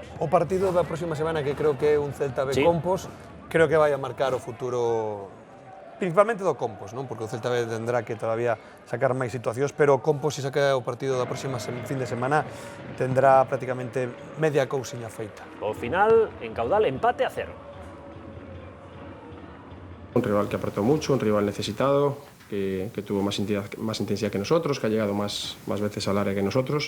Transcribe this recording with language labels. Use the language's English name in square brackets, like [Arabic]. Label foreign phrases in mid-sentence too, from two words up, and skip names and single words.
[Galician] O partido da próxima semana, que creo que é un Celta B Compos, creo que vai a marcar o futuro, principalmente do Compos, non? Porque o Celta B [Spanish] tendrá que todavía [Galician] sacar máis situacións, pero o Compos, se saca o partido da próxima fin de semana, [Spanish] tendrá prácticamente [Galician] media cousiña feita. O final, en Caudal, empate a 0. [Spanish] Un rival que apretó mucho, un rival necesitado, que tuvo más intensidad que nosotros, que ha llegado más veces al área que nosotros.